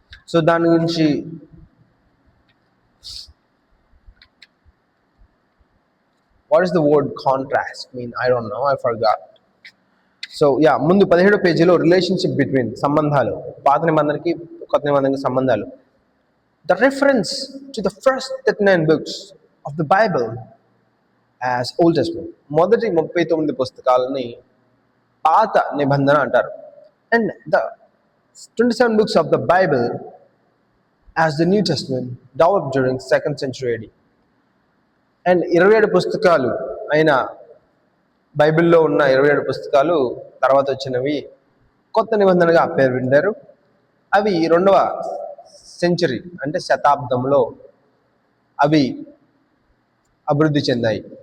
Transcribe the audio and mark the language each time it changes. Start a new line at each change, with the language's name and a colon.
English: So దాని గురించి what is the word contrast mean? I don't know, I forgot.
Telugu: So ముందు 17వ పేజీలో relationship between, సంబంధాలు, పాత నిబంధనకి కొత్త నిబంధనకి సంబంధాలు.
English: The reference to the first 39 books of the Bible as Old Testament.
Telugu: మొదటి 39 పుస్తకాలని పాత నిబంధన అంటారు.
English: And the 27 books of the Bible as the New Testament developed during 2nd century AD.
Telugu: And 27 పుస్తకాలు అయిన బైబిల్లో ఉన్న 27 పుస్తకాలు తర్వాత వచ్చినవి కొత్త నిబంధనగా పేరు వింటారు. అవి 2వ సెంచరీ అంటే శతాబ్దంలో అవి అభివృద్ధి చెందాయి.